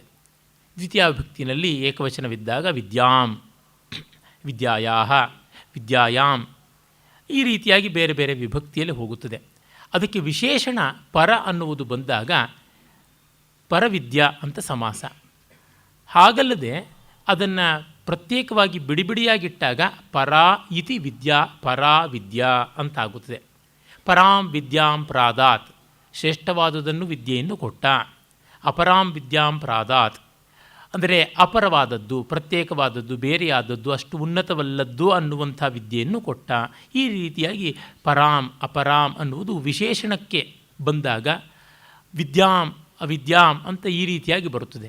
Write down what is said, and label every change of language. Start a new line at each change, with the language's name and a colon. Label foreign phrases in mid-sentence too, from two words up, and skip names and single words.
Kannada: ದ್ವಿತೀಯ ವಿಭಕ್ತಿಯಲ್ಲಿ ಏಕವಚನವಿದ್ದಾಗ
Sanskrit: ವಿದ್ಯಾಂ, ವಿದ್ಯಾಯಾಹ, ವಿದ್ಯಾಯಾಮ್,
Kannada: ಈ ರೀತಿಯಾಗಿ ಬೇರೆ ಬೇರೆ ವಿಭಕ್ತಿಯಲ್ಲಿ ಹೋಗುತ್ತದೆ. ಅದಕ್ಕೆ ವಿಶೇಷಣ ಪರ ಅನ್ನುವುದು ಬಂದಾಗ ಪರವಿದ್ಯಾ ಅಂತ ಸಮಾಸ. ಹಾಗಲ್ಲದೆ ಅದನ್ನು ಪ್ರತ್ಯೇಕವಾಗಿ ಬಿಡಿಬಿಡಿಯಾಗಿಟ್ಟಾಗ
Sanskrit: ಪರಾ ಇತಿ ವಿದ್ಯಾ ಪರಾ ವಿದ್ಯಾ
Kannada: ಅಂತಾಗುತ್ತದೆ.
Sanskrit: ಪರಾಂ ವಿದ್ಯಾಂ ಪ್ರಾದಾತ್,
Kannada: ಶ್ರೇಷ್ಠವಾದುದನ್ನು ವಿದ್ಯೆಯನ್ನು ಕೊಟ್ಟ.
Sanskrit: ಅಪರಾಂ ವಿದ್ಯಾಂ ಪ್ರಾದಾತ್
Kannada: ಅಂದರೆ ಅಪರವಾದದ್ದು, ಪ್ರತ್ಯೇಕವಾದದ್ದು, ಬೇರೆಯಾದದ್ದು, ಅಷ್ಟು ಉನ್ನತವಲ್ಲದ್ದು ಅನ್ನುವಂಥ ವಿದ್ಯೆಯನ್ನು ಕೊಟ್ಟ. ಈ ರೀತಿಯಾಗಿ
Sanskrit: ಪರಾಂ ಅಪರಾಂ
Kannada: ಅನ್ನುವುದು ವಿಶೇಷಣಕ್ಕೆ ಬಂದಾಗ
Sanskrit: ವಿದ್ಯಾಂ ಅವಿದ್ಯಾಂ
Kannada: ಅಂತ ಈ ರೀತಿಯಾಗಿ ಬರುತ್ತದೆ.